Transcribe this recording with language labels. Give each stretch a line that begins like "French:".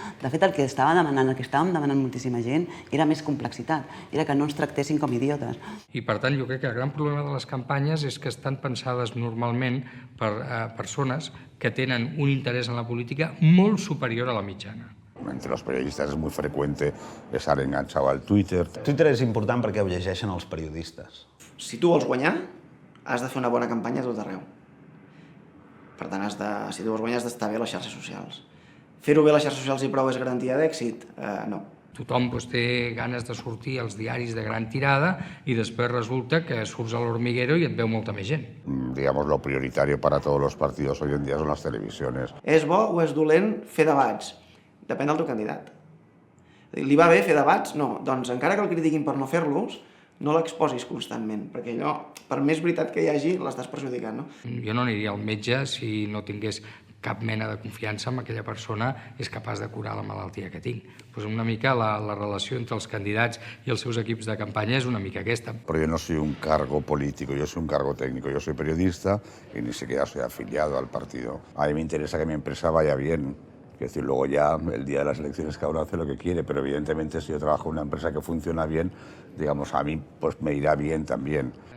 Catalan: De fet, el que estàvem demanant moltíssima gent era més complexitat, era que no ens tractessin com idiotes. I per tant, jo crec que el gran problema de les campanyes és que estan pensades normalment per persones que tenen un interès en la política molt superior a la mitjana.
Spanish: Entre los periodistas es muy frecuente estar enganchado al Twitter.
Catalan: Twitter és important perquè ho llegeixen els periodistes. Si tu vols guanyar, has de fer una bona campanya a tot arreu. Per tant, si tu vols guanyar, has d'estar bé a les xarxes socials. Fer-ho bé a les xarxes socials i prou és garantia d'èxit? No. Tothom té ganes de sortir als diaris de gran tirada i després resulta que surts a l'hormiguero i et veu molta més gent.
Spanish: Digamos, lo prioritario para todos los partidos hoy en día son las televisiones.
Catalan: És bo o és dolent fer debats? Depèn del teu candidat. Li va bé fer debats? No. Doncs encara que el critiquin per no fer-los, no l'exposis constantment, perquè allò, per més veritat que hi hagi, l'estàs perjudicant, no? Jo no aniria al metge si no tingués cap mena de confiança en aquella persona és capaç de curar la malaltia que tinc. Pues una mica la relació entre els candidats i els seus equips de campanya és una mica aquesta.
Spanish: Pero yo no soy un cargo político, yo soy un cargo técnico, yo soy periodista y ni siquiera soy afiliado al partido. A mí me interesa que mi empresa vaya bien. Es decir, luego ya el día de las elecciones cada uno hace lo que quiere, pero evidentemente si yo trabajo en una empresa que funciona bien, digamos, a mí pues me irá bien también.